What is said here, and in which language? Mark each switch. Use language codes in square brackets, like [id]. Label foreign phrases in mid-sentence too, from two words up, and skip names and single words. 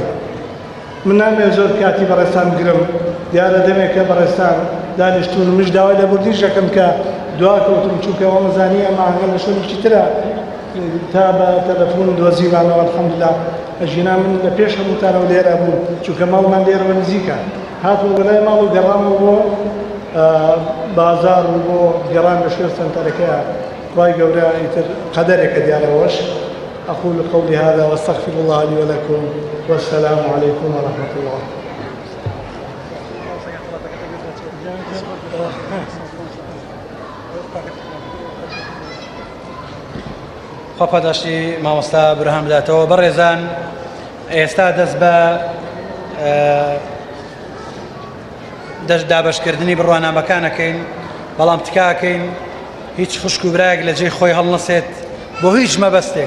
[ckb] من نامەوێت زۆر کاتی بەڕێستان بگرم، دیارە دەمێکە بەڕێستان دانیشتون مش داوای لەبوردیش دەکەم کە دوا کەوتم، چونکە وەمەزانی ئەمە ئەنگە لە شوێنێکی ترە تا بە تەلەفۆن دۆزیمانەوە ئەلحەمدولیلا. ئەژینا من لە پێش هەمووتانەوە لێرە بوو، چونکە ماڵمان لێرەوە نزیکە. هاتووە بەلای ماڵ و گەڕامەوە بۆ بازار و بۆ گەڕان بە شوێن سەنتەرەکەیە. خوای گەورە ئیتر قەدەرێکە دیارەوەش. [ar] أقول قولي هذا واستغفر الله لي ولكم والسلام عليكم ورحمة الله. [ckb] خۆپەداشتی مامۆستا برهان بداتەوە. بەڕێزان، ئێستا دەست بە دابەشکردنی بڕوانامەکانەکەین، بەڵام تکاکەین هیچ خوشک و برایەک لە جێی خۆی هەڵنەسێت بۆ هیچ مەبەستێک.